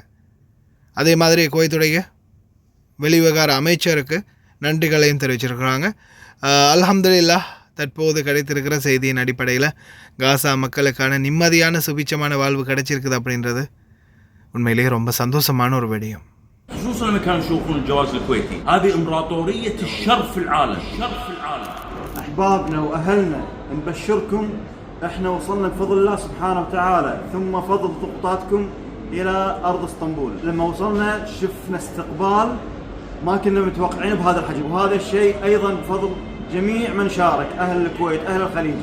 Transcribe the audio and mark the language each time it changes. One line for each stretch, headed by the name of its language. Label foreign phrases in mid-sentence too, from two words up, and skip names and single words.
Tamil: அதே மாதிரி குவைத்துடைய வெளிவிவகார அமைச்சருக்கு நன்றிகளையும் தெரிவிச்சிருக்கிறாங்க. அல்ஹம்துலில்லாஹ், தற்போது கிடைத்திருக்கிற செய்தியின் அடிப்படையில் காசா மக்களுக்கான நிம்மதியான சுபிச்சமான வாழ்வு கிடைச்சிருக்குது அப்படின்றது உண்மையிலேயே ரொம்ப சந்தோஷமான ஒரு விடயம்.
Arabic: خصوصا لما كانوا يشوفون الجواز الكويتي، هذه امبراطوريه الشر في العالم، شر في العالم. احبابنا واهلنا نبشركم احنا وصلنا بفضل الله سبحانه وتعالى ثم فضل ضغوطاتكم الى ارض اسطنبول. لما وصلنا شفنا استقبال ما كنا متوقعين بهذا الحجم، وهذا الشيء ايضا بفضل جميع من شارك، اهل الكويت اهل الخليج.